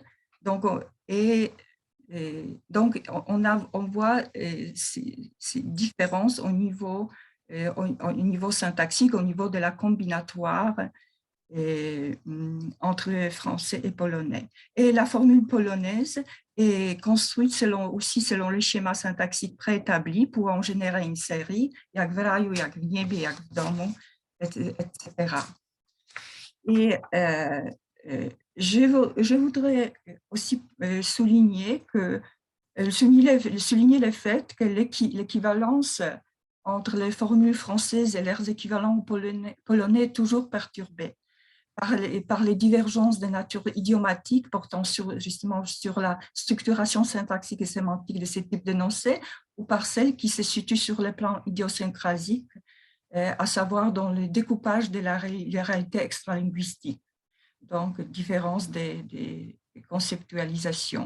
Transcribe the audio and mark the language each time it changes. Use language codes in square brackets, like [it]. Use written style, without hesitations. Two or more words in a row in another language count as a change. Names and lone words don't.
[fr] Donc, on voit ces différences au niveau syntaxique, au niveau de la combinatoire entre français et polonais. Et la formule polonaise est construite aussi selon le schéma syntaxique préétabli pour en générer une série, [pl] jak w raju, jak w niebie, jak w domu, [fr] etc. Et je voudrais aussi souligner le fait que l'équivalence entre les formules françaises et leurs équivalents polonais est toujours perturbé par les divergences de nature idiomatique portant justement sur la structuration syntaxique et sémantique de ces types d'énoncés, ou par celles qui se situent sur le plan idiosyncrasique, à savoir dans le découpage de la réalité extralinguistique, donc différence des conceptualisations.